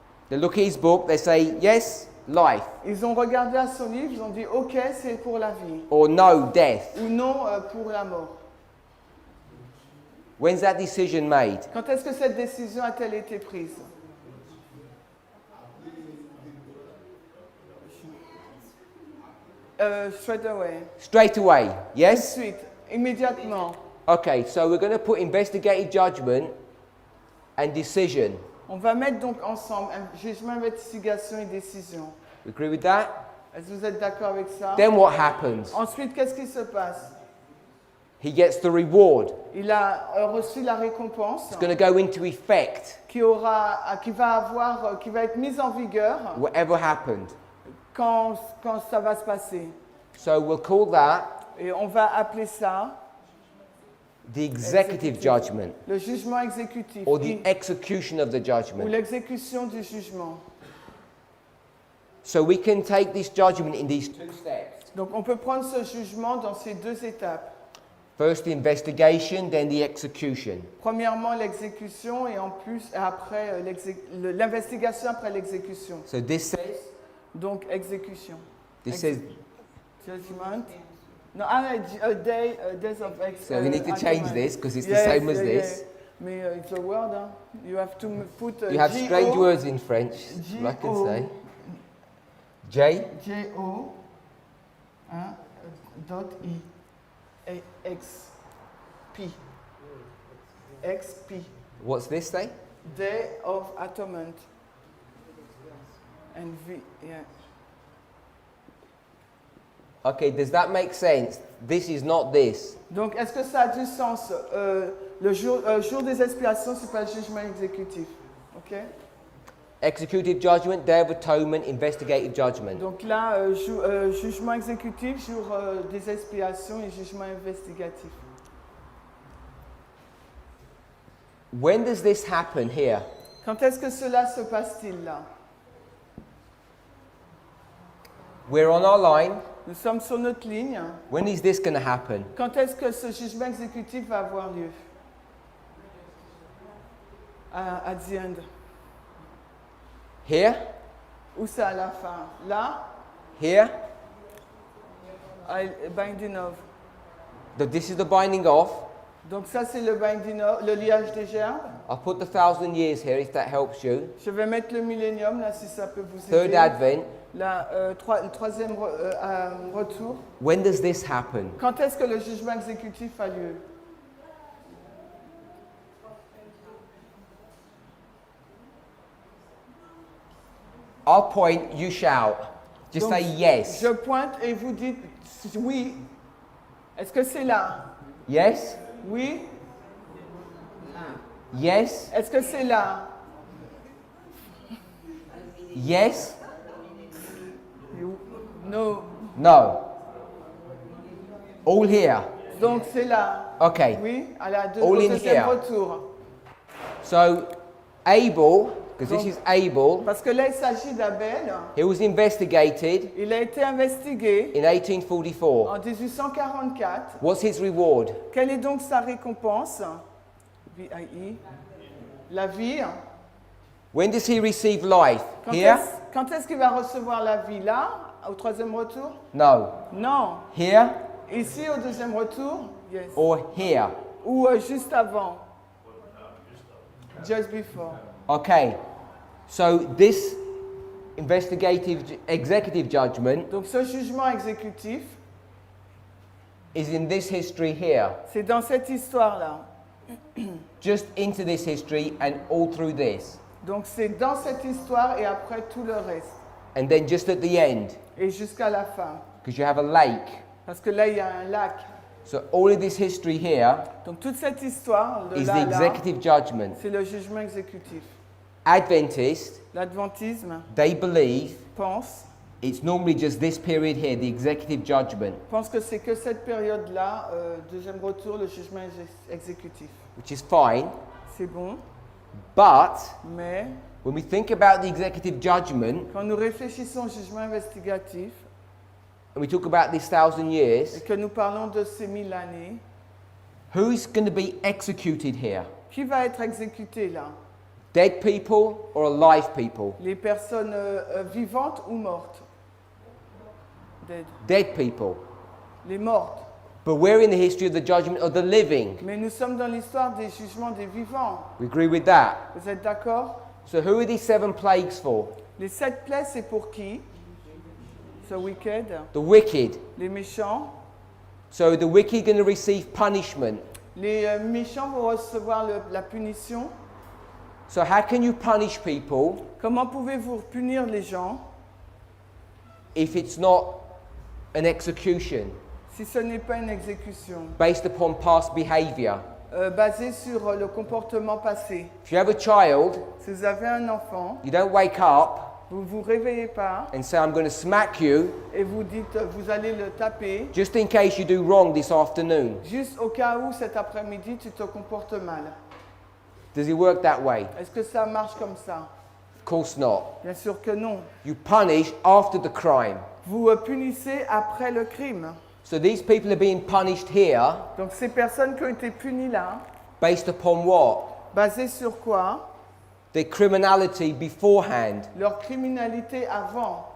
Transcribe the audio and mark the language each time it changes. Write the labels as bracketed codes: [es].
[en] They look at his book, they say, yes, life, [fr] Ils ont regardé à son livre, ils ont dit OK, c'est pour la vie. [en] or no, death. [fr] Ou non, pour la mort. [en] When's that decision made? [fr] Quand est-ce que cette décision a-t-elle été prise? [en] Straight away. Straight away, [fr] Tout de [en] yes? [fr] suite, immédiatement. [en] Okay, so we're going to put investigative judgment and decision. [fr] On va mettre donc ensemble un jugement, investigation et décision. [en] You agree with that? [fr] Est-ce que vous êtes d'accord avec ça? [en] Then what happens? [fr] Ensuite, qu'est-ce qui se passe? [en] He gets the reward. [fr] Il a reçu la récompense [en] It's going to go into effect, [fr] qui va être mise en vigueur [en] whatever happened. [fr] quand ça va se passer. [en] So we'll call that [fr] Et on va appeler ça [en] the executive judgment, [fr] le jugement exécutif [en] or the execution of the [fr] ou [en] judgment. [fr] l'exécution du jugement. [en] So we can take this judgment in these two steps. [fr] Donc on peut prendre ce jugement dans ces deux étapes. [en] First the investigation, then the execution. [fr] Premièrement l'exécution et en plus après l'investigation après l'exécution. [en] So this says, [fr] Donc exécution. [en] Judgment. No, days of so we need to change this because it's the same as this. Mais it's a word, hein? You have to put You have strange G-O, words in French, I can say. J, J-O, hein, dot I, X, P, X, P. what's this say? Day of Atonement. And V, yeah. Okay, does that make sense? This is not this. [fr] Donc, est-ce que ça a du sens? Le jour des expiations, c'est pas le jugement exécutif. [en] OK? Executive judgment, day of atonement, investigative judgment. [fr] Donc là, jugement exécutif, jour des expiations et jugement investigatif. [en] When does this happen here? [fr] Quand est-ce que cela se passe-t-il là? [en] We're on our line. [fr] Nous sommes sur notre ligne. [en] When is this going to happen? [fr] Quand est-ce que ce jugement exécutif va avoir lieu? [en] At the end. Here? [fr] Où c'est à la fin? Là? [en] Here? Binding of. This is the binding off. [fr] Donc ça c'est le binding of, le liage des gerbes. [en] I'll put the 1,000 years here if that helps you. [fr] Je vais mettre le millénium là si ça peut vous [en] Third [fr] aider. [en] Advent. [fr] Le troisième retour. [en] When does this happen? [fr] Quand est-ce que le jugement exécutif a lieu? [en] I'll point, you shout. Just [fr] Donc, [en] say yes. [fr] Je pointe et vous dites oui. Est-ce que c'est là? [en] Yes? [fr] Oui. [en] Yes? [fr] Est-ce que c'est là? [en] Yes? No. No. All here. [fr] Donc c'est là. [en] Okay. [fr] Oui, à la [en] All in [fr] deuxième [en] here. [fr] retour. [en] So, Abel, because this is Abel, [fr] Parce que là, il s'agit d'Abel. [en] he was investigated [fr] Il a été investigué [en] in 1844. [fr] en 1844. [en] What's his reward? [fr] Quelle est donc sa récompense? VIE. La vie. [en] When does he receive life? [fr] Quand [en] Here? [fr] quand est-ce qu'il va recevoir la vie? Là, au troisième retour? [en] No. [fr] Non. [en] Here [fr] Ici, au deuxième retour? [en] Yes. or here? [fr] Ou juste avant? [en] Just before. Okay. So this executive judgment [fr] Donc ce jugement exécutif, [en] is in this history here. [fr] c'est dans cette histoire-là. [en] Just into this history and all through this. [fr] Donc c'est dans cette histoire et après tout le reste. [en] And then just at the end, [fr] Et jusqu'à la fin. [en] because you have a lake. [fr] Parce que là, il y a un lac. [en] So all of this history here [fr] Donc toute cette histoire, de [en] is [fr] là [en] the [fr] à là, [en] executive judgment. [fr] c'est le jugement exécutif. [en] Adventists, [fr] L'adventisme [en] they believe [fr] pense [en] it's normally just this period here, the executive judgment, [fr] que c'est que cette période-là, deuxième retour, le jugement exécutif. [en] which is fine. [fr] C'est bon, [en] But [fr] mais [en] when we think about the executive judgment [fr] quand nous réfléchissons au jugement investigatif [en] and we talk about this 1,000 [fr] et [en] years, [fr] que nous parlons de ces 1000 années, [en] who's going to be executed here? [fr] qui va être exécuté là? [en] Dead people or alive people? [fr] Les personnes vivantes ou mortes? [en] Dead. Dead people. [fr] Les mortes. [en] But we're in the history of the judgment of the living. [fr] Mais nous sommes dans l'histoire des jugements des vivants. [en] We agree with that. [fr] Vous êtes d'accord? [en] So who are these 7 plagues for? [fr] Les 7 plaies, c'est pour qui? [en] The wicked, The wicked. [fr] les méchants. [en] So the wicked going to receive punishment. [fr] Les méchants vont recevoir la punition. [en] So how can you punish people [fr] Comment pouvez-vous punir les gens [en] if it's not an execution [fr] si ce n'est pas une exécution [en] based upon past behavior? [fr] basée sur le comportement passé? [en] If you have a child, [fr] Si vous avez un enfant, [en] you don't wake up [fr] vous ne vous réveillez pas [en] and say, I'm going to smack you [fr] et vous dites vous allez le taper [en] just in case you do wrong this afternoon. [fr] juste au cas où cet après-midi tu te comportes mal. [en] Does it work that way? [fr] Est-ce que ça marche comme ça? [en] Of course not. [fr] Bien sûr que non. [en] You punish after the crime. [fr] Vous punissez après le crime. [en] So these people are being punished here [fr] Donc ces personnes qui ont été punies là, [en] based upon what? [fr] basées sur quoi? [en] Their criminality beforehand, [fr] Leur criminalité avant,